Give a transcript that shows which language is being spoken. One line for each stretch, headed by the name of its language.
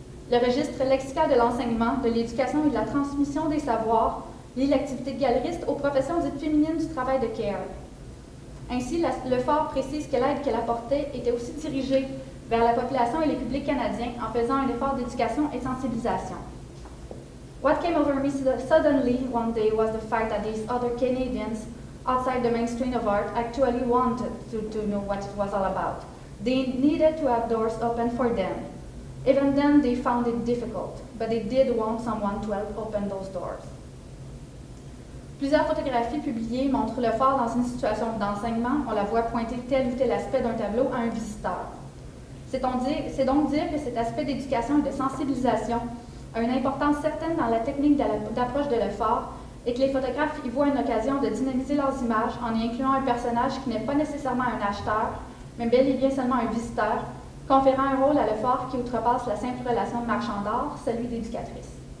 French: Le registre lexical de l'enseignement, de l'éducation et de la transmission des savoirs lie l'activité de galeriste aux professions dites féminines du travail de care. Ainsi, Lefort précise que l'aide qu'elle apportait était aussi dirigée vers la population et les publics canadiens en faisant un effort d'éducation et de sensibilisation.
English: What came over me suddenly one day was the fact that these other Canadians outside the mainstream of art actually wanted to know what it was all about. They needed to have doors open for them. Even then, they found it difficult, but they did want someone to help open those doors.
French: Plusieurs photographies publiées montrent Lefort dans une situation d'enseignement. On la voit pointer tel ou tel aspect d'un tableau à un visiteur. C'est donc dire que cet aspect d'éducation et de sensibilisation a une importance certaine dans la technique d'approche de Lefort et que les photographes y voient une occasion de dynamiser leurs images en y incluant un personnage qui n'est pas nécessairement un acheteur, mais bel et bien seulement un visiteur, conférant un rôle à Lefort qui outrepasse la simple relation de marchand d'art, celui d'éducatrice.